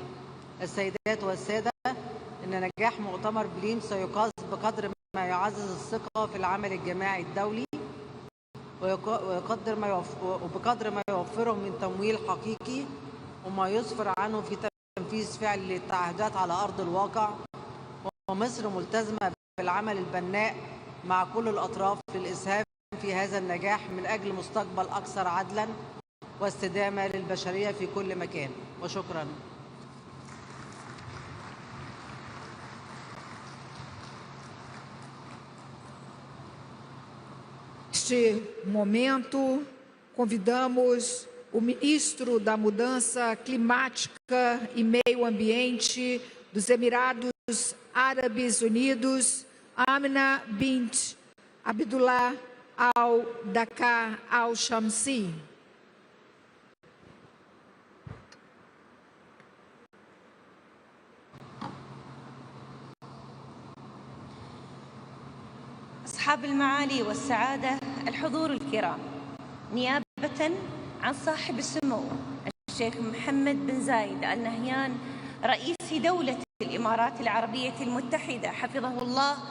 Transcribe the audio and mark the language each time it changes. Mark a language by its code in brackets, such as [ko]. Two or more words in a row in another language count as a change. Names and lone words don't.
[ar] السيدات والسادة، إن نجاح مؤتمر بليم سيقاس بقدر ما يعزز الثقة في العمل الجماعي الدولي وبقدر ما يوفره من تمويل حقيقي وما يسفر عنه في تنفيذ فعلي للتعهدات على أرض الواقع. ومصر ملتزمة بالعمل البناء مع كل الأطراف للإسهام في هذا النجاح من أجل مستقبل أكثر عدلاً واستدامة للبشرية في كل مكان. وشكراً. [pt] Neste momento, convidamos o ministro da Mudança Climática e Meio Ambiente dos Emirados Árabes Unidos, Amina bint Abdullah al-Dakar al-Shamsi. [ar] أصحاب المعالي والسعادة، الحضور الكرام، نيابة عن صاحب السمو الشيخ محمد بن زايد آل نهيان رئيس دولة الإمارات العربية المتحدة حفظه الله،